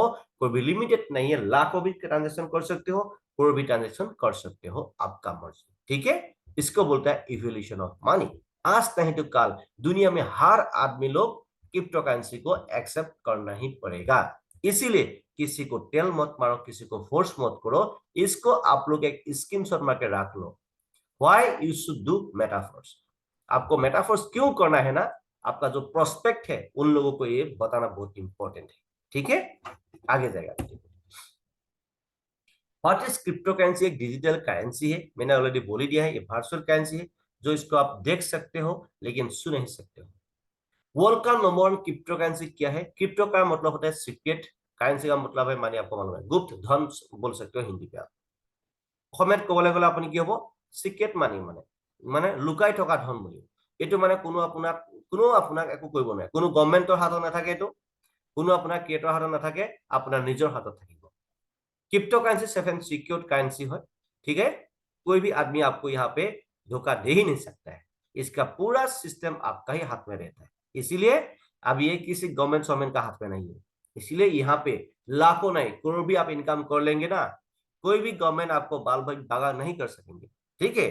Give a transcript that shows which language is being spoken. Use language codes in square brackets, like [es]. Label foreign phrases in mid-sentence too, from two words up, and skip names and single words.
[hi] कोई भी लिमिटेड नहीं है, लाखों भी ट्रांजेक्शन कर सकते हो, कोई भी ट्रांजेक्शन कर सकते हो, आपका मर्जी, ठीक है। इसको बोलता है [en] evolution of money. [hi] आज नहीं तो कल दुनिया में हर आदमी लोग [en] crypto currency [hi] को एक्सेप्ट करना ही पड़ेगा। इसीलिए किसी को टेल मत मारो, किसी को फोर्स मत करो, इसको आप लोग एक स्क्रीनशॉट मार के रख लो। [en] Why you should do Metaforce. [hi] आपको मेटाफोर्स क्यों करना है ना, आपका जो प्रोस्पेक्ट है उन लोगों को ये बताना बहुत इंपॉर्टेंट है। ठीक है, आगे जाएगा। [en] What is crypto currency? [hi] एक [en] digital currency [hi] है, मैंने ऑलरेडी बोल ही दिया है, ये [en] virtual currency [hi] है जो इसको आप देख सकते हो लेकिन सुन नहीं सकते हो। [en] world [hi] का [en] number one crypto currency [hi] क्या है? क्रिप्टो का मतलब होता है सीक्रेट, करेंसी का मतलब है माने आपको मालूम है गुप्त धन बोल सकते हो हिंदी पे आप। [as] অসমীয়াত ক'বলৈ গ'লে আপুনি কি হ'ব? [en] secret money [as] মানে লুকাই থকা ধন বুলি। এইটো মানে কোনো আপোনাক একো কৰিব নোৱাৰে, কোনো গভৰ্ণমেণ্টৰ হাতত নাথাকে, এইটো কোনো আপোনাৰ ক্ৰিয়েটৰ হাতত নাথাকে, আপোনাৰ নিজৰ হাতত থাকিব। [en] crypto currency seven secured currency [hi] है, ठीक है। कोई भी आदमी आपको यहाँ पे धोखा दे ही नहीं सकता है, इसका पूरा सिस्टम आपका ही हाथ में रहता है। इसीलिए अब ये किसी गवर्नमेंट का हाथ में नहीं है। इसीलिए यहाँ पे लाखों नहीं करोड़ भी आप इनकम कर लेंगे ना, कोई भी गवर्नमेंट आपको बाल भागा नहीं कर सकेंगे, ठीक है।